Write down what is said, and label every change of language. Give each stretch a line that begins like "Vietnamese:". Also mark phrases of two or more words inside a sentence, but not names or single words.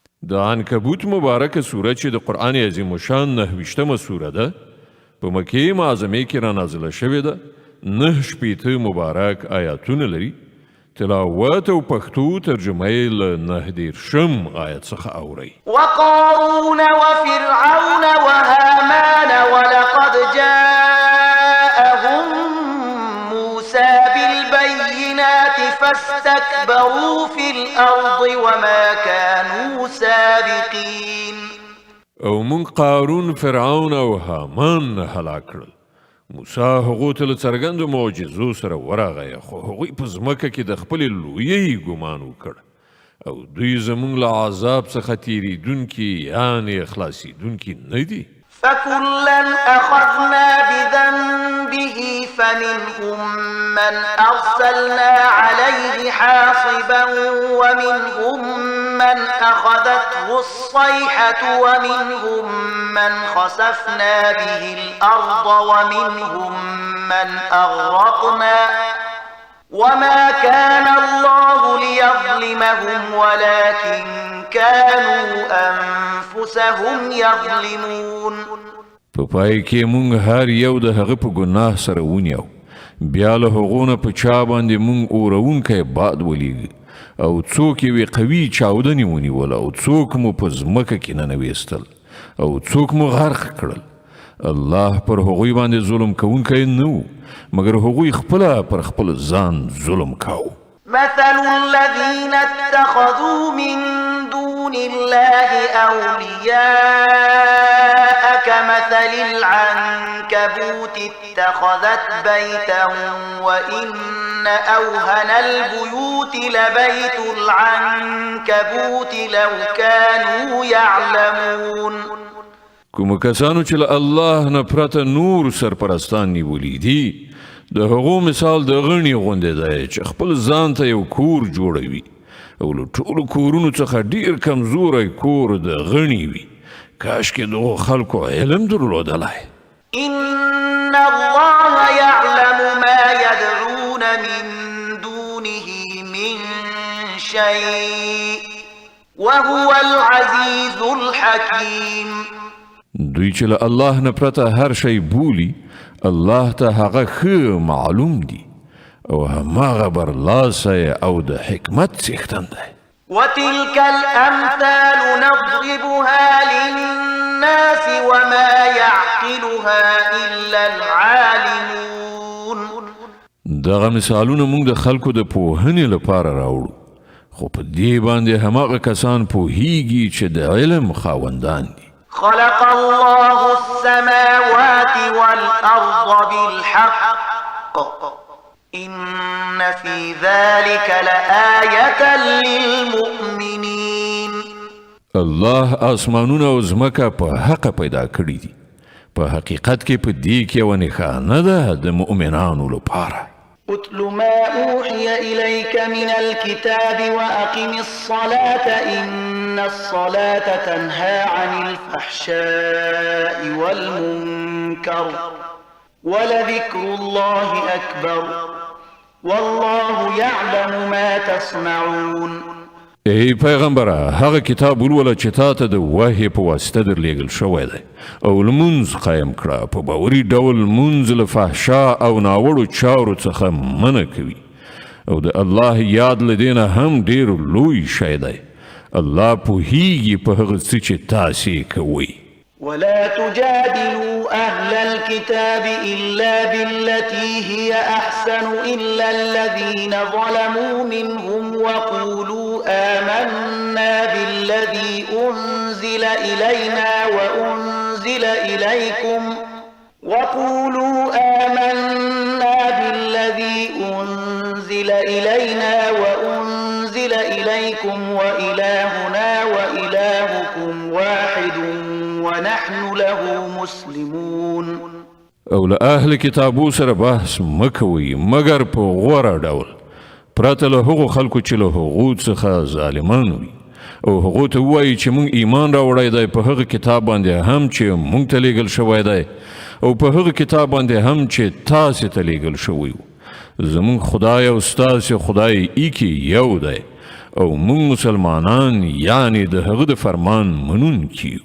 Pashto: د عنکبوت مبارکه سوره چې د قرآن عظیم الشان 9 سوره ده په مکې معظمې کې را نازله شوې ده 9 مبارک آیاتونه لري تلاوت او پښتو ترجمه یې له 9 آیت څخه اورئ
Arabic: وقارون وفرعون وهامان ولقد جاءهم موسى بالبينات فاستكبروا في الأرض وما كانوا سابقين
Pashto: او من قارون فرعون او هامان هلاک کړل موسی هغو ته له څرګندو معجزو سره ورغی خو هغوی په ځمکه کې د خپلې لویۍ ګمان وکړ او دوی زموږ له عذاب څخه تېرېدونکي یعنې خلاصېدونکي نه دي
Arabic: فكلا أخذنا بذنبه فمنهم من أرسلنا عليه حاصبا ومنهم من أخذته الصيحة ومنهم من خسفنا به الأرض ومنهم من أغرقنا وما كان الله ليظلمهم ولكن كانوا أنفسهم يظلمون
Pashto: په پای کې مونږ هر یو د هغه په ګناه سره ونیو بیا له هغو نه په چا باندې مونږ اورونکی باد ولیږي او څوک یې قوي چاودنې ونیول او څوک مو په ځمکه کې ننویستل او څوک مو غرق کړل الله پر هغوی باندې ظلم کوونکی نه و مګر هغوی خپله پر خپل ځان ظلم کاوه
Arabic: مثل الذين اتخذوا من دون الله أولياء كمثل العنكبوت اتخذت بيتا وإن أوهن البيوت لبيت العنكبوت لو كانوا يعلمون
Pashto: کوم کسانو چې له الله نه پرته نور سرپرستان نیولي دي د هغو مثال د غڼې غوندې دی چې خپل ځان ته یو کور جوړوي او له ټولو کورونو څخه ډیر کمزوری کور د غڼې وي کاشکې دغو خلکو علم درلودلی
Arabic: إن الله يعلم ما يدعون من دونه من شيء وهو العزيز الحكيم
Pashto: دوی چې له الله نه پرته هر شی بولي الله ته هغه ښه معلوم دي او هماغه برلاسی او د حکمت څښتن دی
Arabic: وتلك الأمثال نضربها للناس وما يعقلها إلا العالمون
Pashto: دغه مثالونه موږ د خلکو د پوهنې لپاره راوړو خو په دې باندې هماغه کسان پوهیږي چې د علم خاوندان دي
Arabic: خلق الله السماوات والأرض بالحق إن في ذلك لآية للمؤمنين
Pashto: الله آسمانونه او ځمکه په حق پیدا کړي دي په حقیقت کې په دې کې یوه نښانه ده د مؤمنانو لپاره
Arabic: اتل ما أوحي إليك من الكتاب وأقم الصلاة إن الصلاة تنهى عن الفحشاء والمنكر ولذكر الله أكبر والله يعلم ما تصنعون
Pashto: ای پیغمبره هغه کتاب ولوله چې تا ته د وحی په واسطه درلیږل شوی دی او لمونځ قایم کړه په باوري ډول لمونځ له فحشا او ناوړو چارو څخه منع کوي او د الله یاد له دې نه هم ډېر لوی شی دی الله پوهیږي په هغه څه چې تاسې کوئ
Arabic: ولا تجادلوا أهل الكتاب إلا بالتي هي أحسن إلا الذين ظلموا منهم وقولوا آمنا بالذي أنزل إلينا وأنزل إليكم وإلهنا وإلهكم واحد ونحن له مسلمون
Pashto: او له اهل کتابو سره بحث مکوي مگر په غوره ډول پرته له هغو خلکو چې له هغو څخه ظالمان وي او هغو ته ووایي چې موږ ایمان راوړی دی په هغه کتاب باندې هم چې موږ ته لیږل شوی دی او په هغه کتاب باندې هم چې تاسې ته لیږل شوی و زموږ خدای او ستاسې خدای ایکي یو دی او موږ مسلمانان یعنی د هغه د فرمان منونکي یو.